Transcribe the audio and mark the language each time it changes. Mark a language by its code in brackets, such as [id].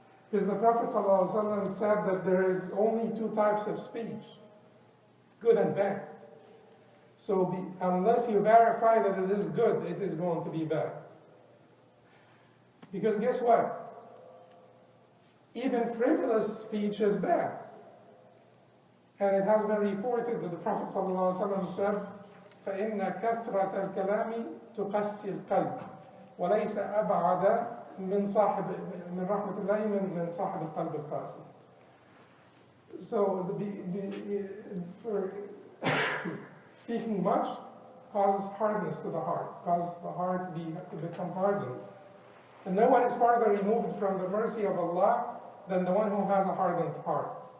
[en] Because the Prophet ﷺ said that there is only two types of speech, good and bad. So unless you verify that it is good, it is going to be bad. Because guess what? Even frivolous speech is bad. And it has been reported that the Prophet ﷺ said, [ar] فَإِنَّ كَثْرَةَ الْكَلَامِ تُقَسِّي الْقَلْبِ وَلَيْسَ أَبْعَدَ من رحمة الله من صاحب القلب القاسي. [en] So for speaking much causes hardness to the heart, causes the heart to become hardened. And no one is farther removed from the mercy of Allah than the one who has a hardened heart.